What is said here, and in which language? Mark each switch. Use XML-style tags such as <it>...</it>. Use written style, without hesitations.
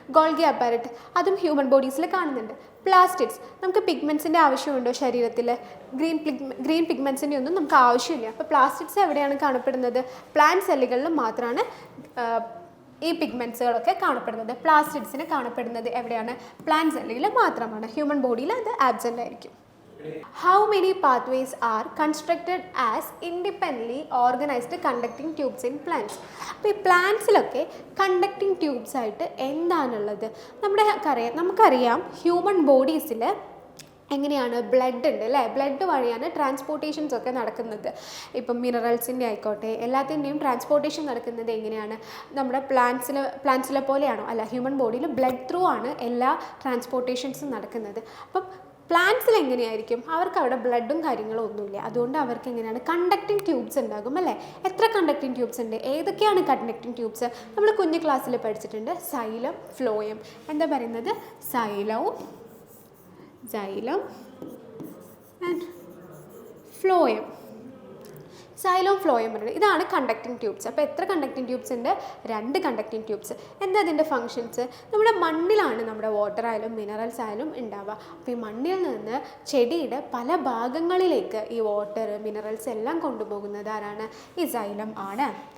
<ml>Golgi അപ്പാരറ്റ് അതും human ബോഡീസിൽ കാണുന്നുണ്ട്. Plastids നമുക്ക് പിഗ്മെൻറ്റ്സിൻ്റെ ആവശ്യമുണ്ടോ ശരീരത്തിൽ? ഗ്രീൻ പിഗ്മെൻറ്റ്സിൻ്റെ ഒന്നും നമുക്ക് ആവശ്യമില്ല. അപ്പോൾ പ്ലാസ്റ്റിഡ്സ് എവിടെയാണ് കാണപ്പെടുന്നത്? പ്ലാന്റ് സെല്ലുകളിൽ മാത്രമാണ് ഈ പിഗ്മെൻറ്റ്സുകളൊക്കെ കാണപ്പെടുന്നത്. പ്ലാസ്റ്റിഡ്സിന് കാണപ്പെടുന്നത് എവിടെയാണ്? പ്ലാന്റ് സെല്ലുകളിൽ മാത്രമാണ്. ഹ്യൂമൻ ബോഡിയിൽ അത് ആബ്സെൻ്റ് ആയിരിക്കും.</ml> <en>How many pathways are constructed as independently organized conducting tubes in plants?</en> <ml>അപ്പോൾ ഈ പ്ലാന്റ്സിലൊക്കെ കണ്ടക്ടിങ് ട്യൂബ്സ് ആയിട്ട് എന്താണുള്ളത്? നമുക്കറിയാം ഹ്യൂമൻ ബോഡീസിൽ എങ്ങനെയാണ്? ബ്ലഡ് ഉണ്ട് അല്ലേ. ബ്ലഡ് വഴിയാണ് ട്രാൻസ്പോർട്ടേഷൻസ് ഒക്കെ നടക്കുന്നത്. ഇപ്പം മിനറൽസിൻ്റെ ആയിക്കോട്ടെ എല്ലാത്തിൻ്റെയും ട്രാൻസ്പോർട്ടേഷൻ നടക്കുന്നത് എങ്ങനെയാണ്? നമ്മുടെ പ്ലാന്റ്സിലെ പോലെയാണോ? അല്ല, ഹ്യൂമൻ ബോഡിയിൽ ബ്ലഡ് ത്രൂ ആണ് എല്ലാ ട്രാൻസ്പോർട്ടേഷൻസും നടക്കുന്നത്. അപ്പം പ്ലാന്റ്സിൽ എങ്ങനെയായിരിക്കും? അവർക്ക് അവിടെ ബ്ലഡും കാര്യങ്ങളും ഒന്നുമില്ല. അതുകൊണ്ട് അവർക്ക് എങ്ങനെയാണ്? കണ്ടക്ടിങ് ട്യൂബ്സ് ഉണ്ടാകും അല്ലേ. എത്ര കണ്ടക്ടിങ് ട്യൂബ്സ് ഉണ്ട്? ഏതൊക്കെയാണ് കണ്ടക്ടിങ് ട്യൂബ്സ്? നമ്മൾ കുഞ്ഞു ക്ലാസ്സിൽ പഠിച്ചിട്ടുണ്ട്. Xylem, phloem. എന്താ പറയുന്നത്? സൈലവും</ml> <en>xylem and phloem.</en> <ml>സൈലോം ഫ്ലോയം പറയുന്നത് ഇതാണ് കണ്ടക്ടിങ് ട്യൂബ്സ്. അപ്പോൾ എത്ര കണ്ടക്ടിങ് ട്യൂബ്സ് ഉണ്ട്? 2 കണ്ടക്ടിങ് ട്യൂബ്സ്. എന്താ അതിൻ്റെ ഫങ്ഷൻസ്? നമ്മുടെ മണ്ണിലാണ് നമ്മുടെ വാട്ടർ ആയാലും മിനറൽസ് ആയാലും ഉണ്ടാവുക. അപ്പോൾ ഈ മണ്ണിൽ നിന്ന് ചെടിയുടെ പല ഭാഗങ്ങളിലേക്ക് ഈ വാട്ടർ മിനറൽസ് എല്ലാം കൊണ്ടുപോകുന്നത് ആരാണ്? ഈ സൈലം ആണ്.</ml>